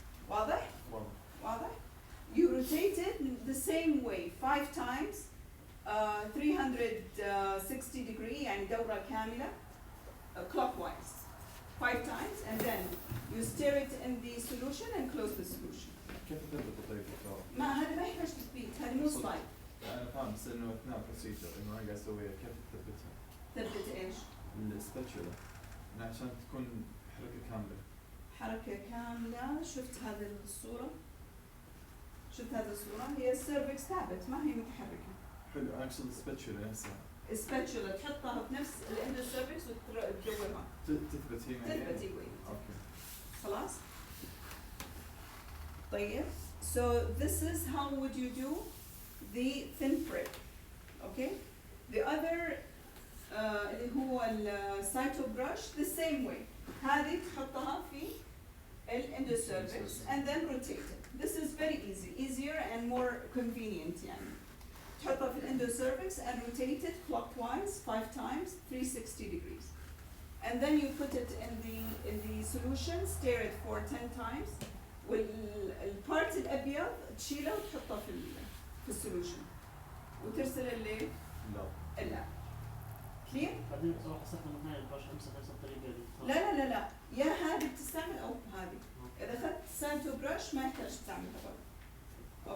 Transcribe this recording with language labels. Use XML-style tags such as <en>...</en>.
<ar>واضح؟ واضح؟</ar> <en>You rotate it the same way 5 times, 360 degree</en> <ar>يعني دورة كاملة,</ar> <en>clockwise 5 times, and then you stir it in the solution and close the solution.</en> <ar>كيف تثبت طيب دكتور؟ ما هذا ما يحتاج تثبيت، هذا مو سلايد. أنا فاهم بس إنه أثناء البروسيجر إنه أنا قاعد أسويها كيف تثبتها؟ ثبت إيش؟ السباتشولا إنه عشان تكون حركة كاملة. حركة كاملة. شفت هذه الصورة؟ شفت هذه الصورة؟ هي السيرفكس ثابت ما هي متحركة. حلو أنا أقصد السباتشولا نفسها. السباتشولا تحطها في نفس الاندوسيرفكس وتدورها. تثبت هي معي. تثبت ايوه. أوكي. خلاص؟ طيب.</ar> <en>So this is how would you do the thin prick. Okay? The other</en> <ar>اللي هو السايتو</ar> <en>brush the same way.</en> <ar>هذه تحطها في</ar> <en>endocervix and then rotate it. This is very easy, easier and more convenient يعني.</en> <ar>تحطها في</ar> <en>endocervix and rotate it clockwise 5 times, 360 degrees. And then you put it in the solution, stir it for 10 times.</en> <ar>والبارت الأبيض تشيله وتحطه في السولوشن. وترسل اللي لا. لا. clear؟ بعدين اروح استخدم هاي البرش امسح نفس الطريقه اللي لا لا لا لا، يا هذه بتستعمل أو هذه. إذا أخذت سانتو برش ما يحتاج تستعملها برضه.</ar>